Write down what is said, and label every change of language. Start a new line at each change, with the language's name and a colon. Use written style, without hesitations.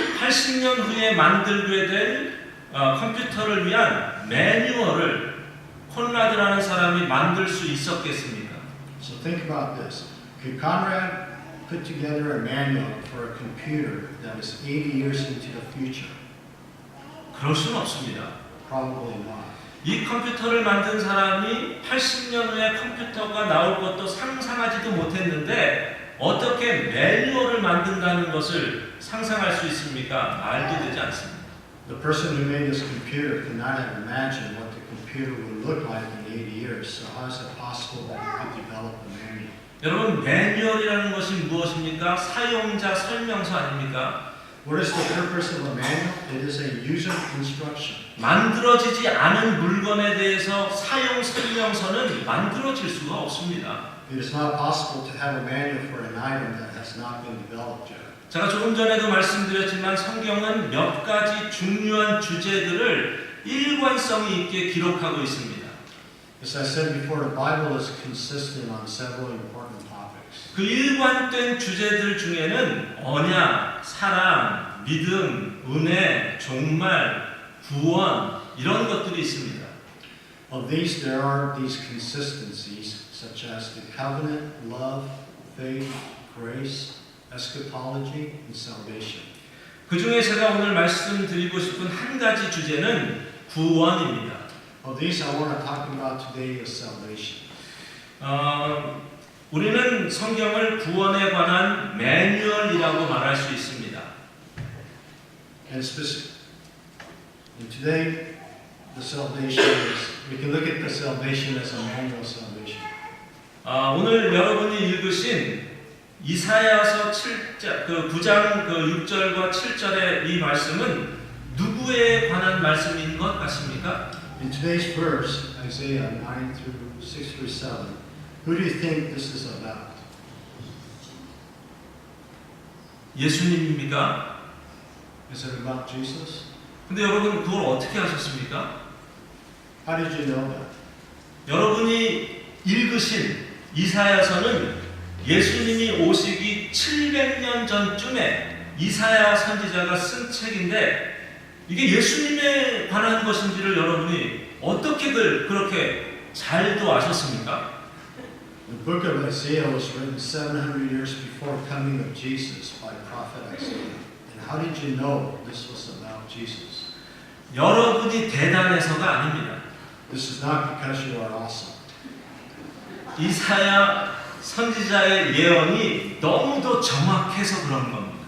Korean: 80년 후에 만들게 될 컴퓨터를 위한 매뉴얼을 콘라드라는 사람이 만들 수 있었겠습니까?
English: So think about this. Could Conrad put together a manual for a computer that is 80 years into the future?
Korean: 그럴 수는 없습니다.
English: Probably not.
Korean: 이 컴퓨터를 만든 사람이 80년 후에 컴퓨터가 나올 것도 상상하지도 못했는데 어떻게 매뉴얼을 만든다는 것을 상상할 수 있습니까? 말도 되지 않습니다.
English: The person who made this computer could not have imagined what the computer would look like in 80 years. So how is it possible that he could develop a manual?
Korean: 여러분 매뉴얼이라는 것이 무엇입니까? 사용자 설명서 아닙니까?
English: What is the purpose of a manual? It is a user instruction.
Korean: 만들어지지 않은 물건에 대해서 사용 설명서는 만들어질 수가 없습니다.
English: It is not possible to have a manual for an item that has not been developed yet.
Korean: 제가 조금 전에도 말씀드렸지만 성경은 몇 가지 중요한 주제들을 일관성이 있게 기록하고 있습니다.
English: As I said before, the Bible is consistent on several important topics.
Korean: 그 일관된 주제들 중에는 언약, 사랑, 믿음, 은혜, 종말, 구원 이런 것들이 있습니다.
English: Of these, there are these consistencies such as the covenant, love, faith, grace, eschatology, and salvation.
Korean: 그 중에 제가 오늘 말씀드리고 싶은 한 가지 주제는 구원입니다.
English: Of these, I want to talk about today is salvation.
Korean: 우리는 성경을 구원에 관한 매뉴얼이라고 말할 수 있습니다.
English: And today, the salvation is, we can look at the salvation as a manual salvation.
Korean: 오늘 여러분이 읽으신 이사야서 9장 6절과 7절의 이 말씀은 누구에 관한 말씀인 것 같습니까?
English: In today's verse, Isaiah 9 through 6 through 7, who do you think this is about?
Korean: 예수님입니까?
English: Is it about Jesus?
Korean: 근데 여러분 그걸 어떻게 하셨습니까?
English: How did you know that?
Korean: 여러분이 읽으신 이사야서는 예수님이 오시기 700년 전쯤에 이사야 선지자가 쓴 책인데 이게 예수님에 관한 것인지를 여러분이 어떻게들 그렇게 잘도 아셨습니까?
English: The book of Isaiah was written 700 years before coming of Jesus by prophet Isaiah. And how did you know this was about Jesus?
Korean: 여러분이 대단해서가 아닙니다.
English: This is not because you are awesome.
Korean: 이사야 선지자의 예언이 너무도 정확해서 그런 겁니다.